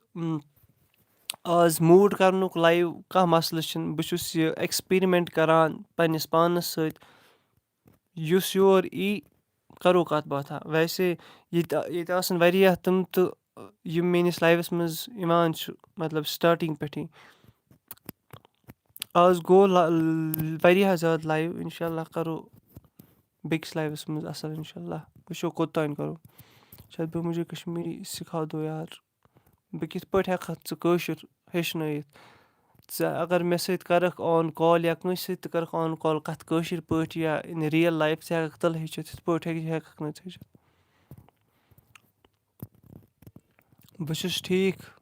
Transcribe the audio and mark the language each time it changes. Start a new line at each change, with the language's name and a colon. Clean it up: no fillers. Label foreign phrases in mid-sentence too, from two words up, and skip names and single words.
Kashmiri: آز موٗڈ کَرنُک لایِو کانٛہہ مَسلہٕ چھِنہٕ بہٕ چھُس یہِ ایٚکٕسپیرِمٮ۪نٛٹ کَران پنٛنِس پانَس سۭتۍ یُس یور ای کَرو کَتھ باتھا ویسے ییٚتہِ آسَن واریاہ تِم تہٕ یِم میٛٲنِس لایفَس منٛز یِوان چھُ مطلب سٹاٹِنٛگ پٮ۪ٹھٕے آز گوٚو واریاہ زیادٕ لایِو اِنشاء اللہ کَرو بیٚکِس لایِوَس منٛز اَصٕل اِنشاء اللہ وٕچھو کوٚتام کَرو شاید بہٕ
Urdu: مجھے کشمیٖری سِکھا دو یار
Kashmiri: بہٕ کِتھ پٲٹھۍ ہٮ۪کہٕ ژٕ کٲشُر ہیٚچھنٲیِتھ ژٕ اگر مےٚ سۭتۍ کَرَکھ
English: on call
Kashmiri: یا کٲنٛسہِ سۭتۍ تہِ کَرَکھ
English: on call
Kashmiri: کَتھ کٲشِر پٲٹھۍ یا
English: in real life
Kashmiri: ژٕ ہٮ۪کَکھ تیٚلہِ ہیٚچھِتھ یِتھ پٲٹھۍ ہٮ۪کَکھ نہٕ ژٕ ہیٚچھِتھ بہٕ چھُس ٹھیٖک